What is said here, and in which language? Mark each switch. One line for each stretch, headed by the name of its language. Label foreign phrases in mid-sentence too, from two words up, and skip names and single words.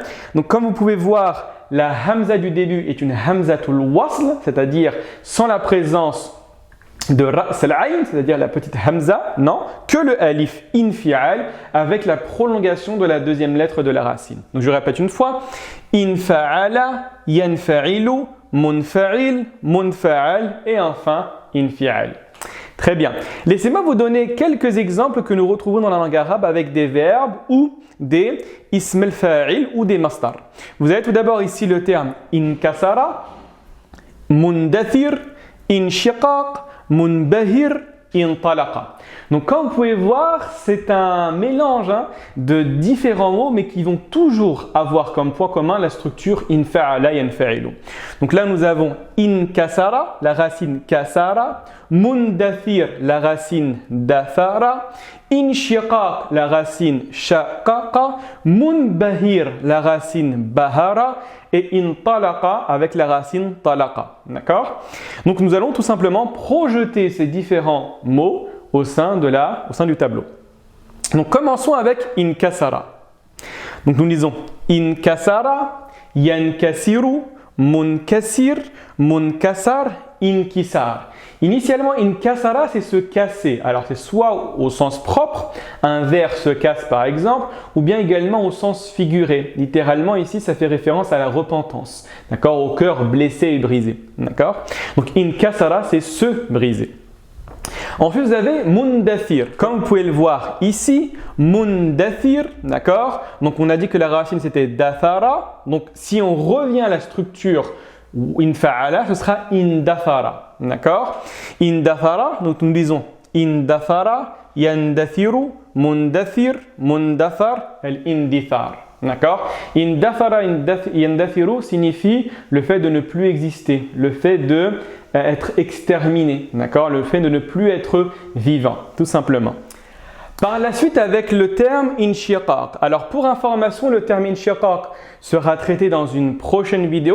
French: Donc comme vous pouvez voir, la hamza du début est une
Arabic: همزة الوصل,
French: c'est-à-dire sans la présence de
Arabic: رأس العين,
French: c'est-à-dire la petite hamza, non, que le
Arabic: ألف انفعال
French: avec la prolongation de la deuxième lettre de la racine. Donc je répète une fois,
Arabic: انفعل، ينفعل، منفعل، منفعل
French: et enfin
Arabic: infi'al.
French: Très bien. Laissez-moi vous donner quelques exemples que nous retrouvons dans la langue arabe avec des verbes ou des
Arabic: اسم الفاعل
French: ou des masdar. Vous avez tout d'abord ici le terme
Arabic: انكسر، مندثر، انشقاق، منبهر، انطلق.
French: Donc comme vous pouvez voir, c'est un mélange de différents mots mais qui vont toujours avoir comme point commun la structure
Arabic: انفعل ينفعل.
French: Donc là nous avons inkasara, la racine kasara, mundathir, la racine dathara, inshiqaq, la racine shaqaqa, munbahir, la racine bahara et intalaqa avec la racine talaqa. D'accord? Donc nous allons tout simplement projeter ces différents mots au sein du tableau. Donc commençons avec inkasara. Donc nous disons
Arabic: انكسر، ينكسر، منكسر، منكسر، انكسار.
French: Initialement, inkasara, c'est se casser. Alors, c'est soit au sens propre, un verre se casse par exemple, ou bien également au sens figuré. Littéralement, ici, ça fait référence à la repentance. D'accord? Au cœur blessé et brisé. D'accord? Donc, inkasara, c'est se briser. Ensuite, vous avez mundathir. Comme vous pouvez le voir ici, mundathir, d'accord? Donc, on a dit que la racine c'était dathara. Donc, si on revient à la structure infa'ala, ce sera indathara.
Arabic: D'accord? Indathara,
French: donc nous disons
Arabic: اندثر، يندثر، مندثر، مندثر، الاندثار.
French: D'accord?
Arabic: اندثر، يندثر
French: signifie le fait de ne plus exister, le fait de être exterminé, d'accord? Le fait de ne plus être vivant, tout simplement. Par la suite avec le terme inshiqaq. Alors pour information, le terme inshiqaq sera traité dans une prochaine vidéo.